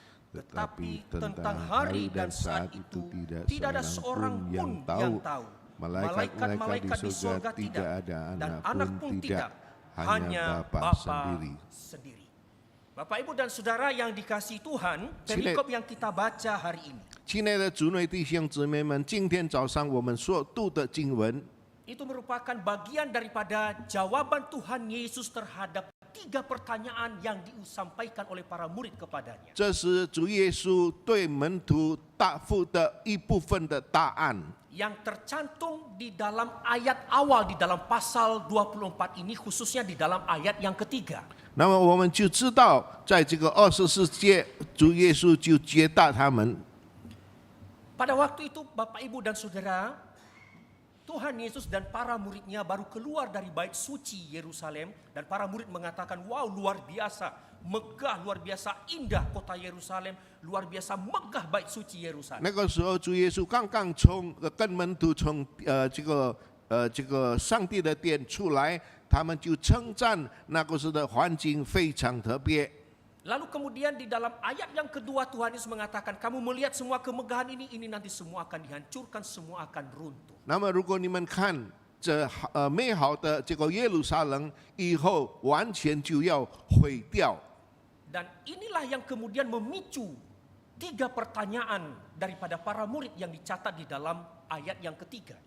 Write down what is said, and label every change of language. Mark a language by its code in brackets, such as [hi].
[id] Tetapi tentang hari dan saat itu tidak ada seorang pun yang tahu. Malaikat di surga tidak ada, anak pun tidak, hanya Bapa sendiri. Bapak, Ibu, dan Saudara yang dikasihi Tuhan, perikop yang kita baca hari ini [zh] 亲爱的主内弟兄姊妹们，今天早上我们所读的经文， [id] itu merupakan bagian daripada jawaban Tuhan Yesus terhadap 3 pertanyaan yang disampaikan oleh para murid kepadanya. [zh] 这是主耶稣对门徒答复的一部分的答案。 [id] Yang tercantum di dalam ayat awal di dalam pasal 24 ini, khususnya di dalam ayat yang ketiga. [zh] 那么我们就知道，在这个24节，主耶稣就接待他们。 [id] Pada waktu itu, Bapak, Ibu, dan Saudara, Tuhan Yesus dan para muridnya baru keluar dari bait suci Yerusalem, dan para murid mengatakan, wow, luar biasa, megah, luar biasa indah kota Yerusalem, luar biasa megah bait suci Yerusalem. [zh] 那个时候，主耶稣刚刚跟门徒从这个上帝的殿出来，他们就称赞那个时的环境非常特别。 [id] Lalu kemudian di dalam ayat yang kedua Tuhan Yesus mengatakan, kamu melihat semua kemegahan ini nanti semua akan dihancurkan, semua akan runtuh. [zh] 那么，如果你们看这美好的这个耶路撒冷以后，完全就要毁掉。 [id] Dan inilah yang kemudian memicu 3 pertanyaan daripada para murid yang dicatat di dalam ayat yang ketiga.